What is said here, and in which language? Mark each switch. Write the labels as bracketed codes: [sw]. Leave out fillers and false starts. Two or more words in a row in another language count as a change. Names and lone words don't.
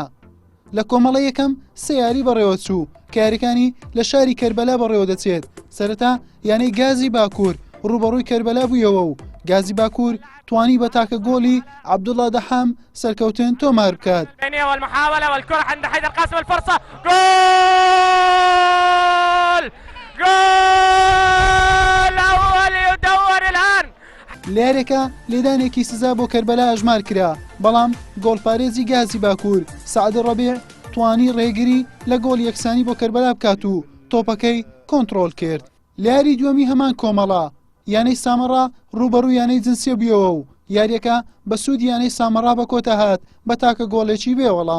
[ckb] لە کۆمەڵە یەکەم سێ یاری بەڕێوە چوو کە یاریەکانی لە شاری کەربەلا بەڕێوە دەچێت. سەرەتا یانەی گازی باکوور ڕوبەڕووی کەربەلا بوویەوە و گازی باکوور توانی بە تاکە گۆڵی عەبدوڵڵا دەحام سەرکەوتن تۆمار بکات. [ar] والمحاولة والكرة عند حيدر قاسم الفرصة جول أول يدور الآن. [ckb] لێرێکە لێدانێکی سزا بۆ کەربەلا ئەژمار کرا بەڵام گۆڵپارێزی گازی باکوور سەعەدی ڕەبیع توانی ڕێگری لە گۆڵ یەکسانی بۆ کەربەلا بکات و تۆپەکەی کۆنتڕۆڵ کرد. لە یاری دووەمی هەمان کۆمەڵە یانەی سامەڕا ڕوبەڕووی یانەی جنسیە بوویەوە و یاریەکە بە سوود یانەی سامەڕا بە کۆتا هات بە تاکە گۆڵێکی بێوەڵام.